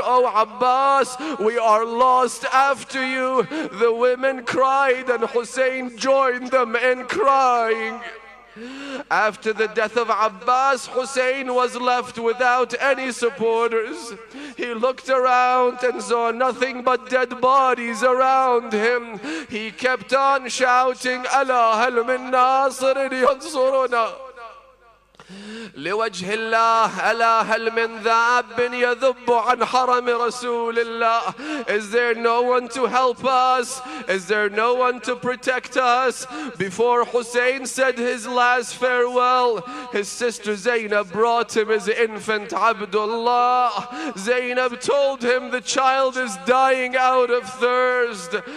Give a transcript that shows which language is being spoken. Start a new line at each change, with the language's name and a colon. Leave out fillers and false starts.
English: "Oh Abbas, we are lost after you." The women cried and Hussein joined them in crying. After the death of Abbas, Hussein was left without any supporters. He looked around and saw nothing but dead bodies around him. He kept on shouting,
Arabic: "Ala hal min nasirin yansuruna لوجه الله ألا هل من ذاب يذب عن حرم رسول الله."
English: Is there no one to help us? Is there no one to protect us? Before Hussein said his last farewell, his sister Zainab brought him his infant Abdullah. Zainab told him the child is dying out of thirst.